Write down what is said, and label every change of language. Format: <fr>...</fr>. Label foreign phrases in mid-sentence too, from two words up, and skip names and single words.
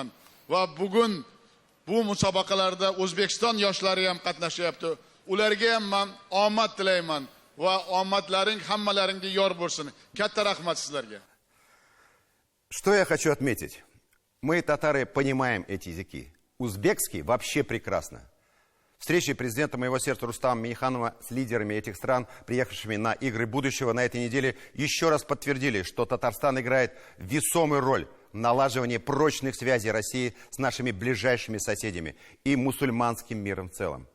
<uz>Va bugun bu musobaqalarda O'zbekiston yoshlari ham qatnashyapti. Ularga ham men omad tilayman va omadlaring hammalaringga yor bo'lsin. Katta rahmat sizlarga.</uz> <ru>Что я хочу отметить? Мы, татары, понимаем эти языки. узбекский вообще прекрасно. Встречи президента моего сердца Рустама Минниханова с лидерами этих стран, приехавшими на игры будущего на этой неделе, еще раз подтвердили, что Татарстан играет весомую роль в налаживании прочных связей России с нашими ближайшими соседями и мусульманским миром в целом.</ru>